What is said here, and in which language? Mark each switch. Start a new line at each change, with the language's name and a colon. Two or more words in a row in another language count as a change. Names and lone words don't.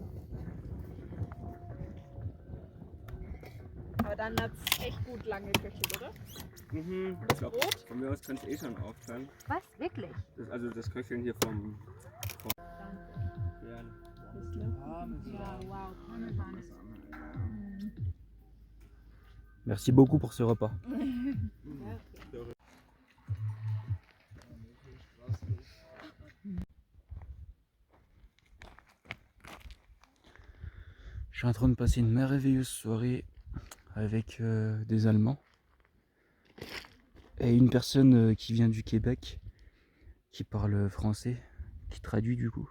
German: Aber dann hat es echt gut lange geköchelt, oder? Mhm. Das Ich glaub, Brot? von mir aus kannst du eh schon aufhören. Was? Wirklich? Also das Köcheln hier vom Bären. Ja, wow.
French: Merci beaucoup pour ce repas. Je suis en train de passer une merveilleuse soirée avec des Allemands et une personne qui vient du Québec, qui parle français, qui traduit du coup.